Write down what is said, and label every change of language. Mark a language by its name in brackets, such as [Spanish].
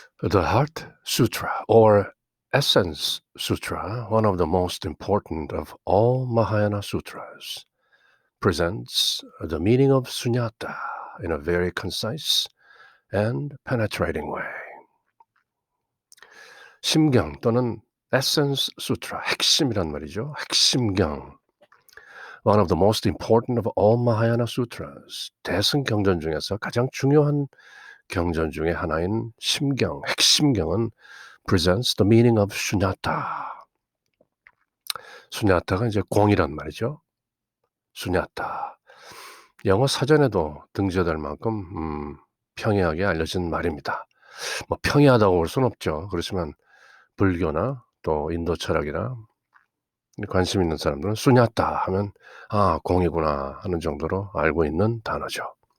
[English] The Heart Sutra, or Essence Sutra, one of the most important of all Mahayana sutras, presents the meaning of sunyata in a very concise and penetrating way. [Korean] 심경 또는 Essence Sutra, 핵심이란 말이죠. 핵심경. [English] One of the most important of all Mahayana sutras, [Korean] 대승경전 중에서 가장 중요한 경전 중에 하나인 심경, 핵심경은 [English] presents the meaning of sunyata. [Korean] sunyata가 이제 공이란 말이죠. sunyata. 영어 사전에도 등재될 만큼 평이하게 알려진 말입니다. 뭐 평이하다고 볼 수는 없죠. 그렇지만 불교나 또 인도 철학이나 관심 있는 사람들은 sunyata 하면 공이구나 하는 정도로 알고 있는 단어죠.